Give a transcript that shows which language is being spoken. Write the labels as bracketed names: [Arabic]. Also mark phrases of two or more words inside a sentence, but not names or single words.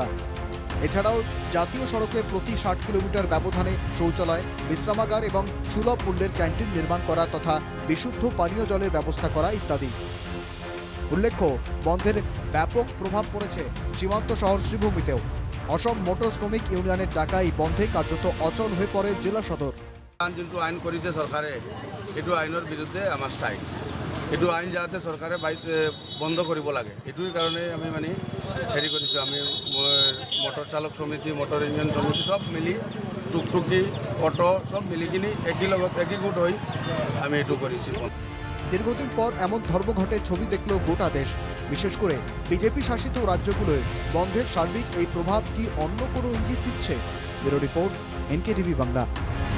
[Bangla] এছাড়াও জাতীয় সড়কে প্রতি 60 কিলোমিটার ব্যবধানে শৌচালয়, বিশ্রামাগার এবং সুলভ মূল্যের ক্যান্টিন নির্মাণ করা তথা বিশুদ্ধ পানীয় জলের ব্যবস্থা করা ইত্যাদি। উল্লেখ্য, বন্ধের ব্যাপক প্রভাব পড়েছে সীমান্ত শহর শ্রীভূমিতেও। অসম মোটর শ্রমিক ইউনিয়নের ডাকাই বন্ধে কার্যত অচল হয়ে পড়ে জেলা সদর। [Assamese] যোনটো আইন কৰিছে চৰকাৰে, এইটো আইনৰ বিৰুদ্ধে আমাৰ ষ্ট্ৰাইক। এইটো আইন যাতে চৰকাৰে বন্ধ কৰিব লাগে, এইটোৰ কাৰণে আমি মানে হেৰি কৰিছোঁ। আমি মটৰ চালক সমিতি, মটৰ ইঞ্জিন সমিতি সব মিলি, টুকটুকি অটো সব মিলি কিনি একীভূত হৈ আমি এইটো কৰিছোঁ। [Bangla] দীর্ঘদিন পর এমন ধর্মঘটের ছবি দেখল গোটা দেশ। বিশেষ করে বিজেপি শাসিত রাজ্যগুলোয় বন্ধের সার্বিক এই প্রভাব কি অন্য কোনো ইঙ্গিত দিচ্ছে? ব্যুরো রিপোর্ট, NKTV বাংলা।